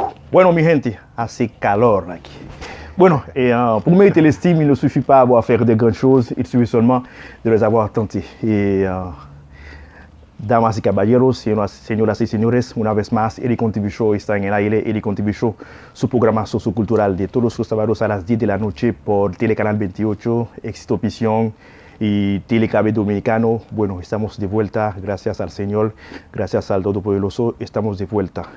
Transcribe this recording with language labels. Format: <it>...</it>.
<es>Bueno, mi gente, hace calor aquí.</es> <fr>Bueno, pour mériter l'estime, il ne suffit pas à faire de grandes choses, il suffit seulement de les avoir tentés.</fr> <es>Damas y caballeros, señoras y señores, una vez más, Eric On TV Show está en el aire. Eric On TV Show, su programa sociocultural de todos los sábados a las 10 de la noche por Telecanal 28, Éxito Visión y Telecable Dominicano. Bueno, estamos de vuelta, gracias al Señor, gracias al Todopoderoso, estamos de vuelta.</es>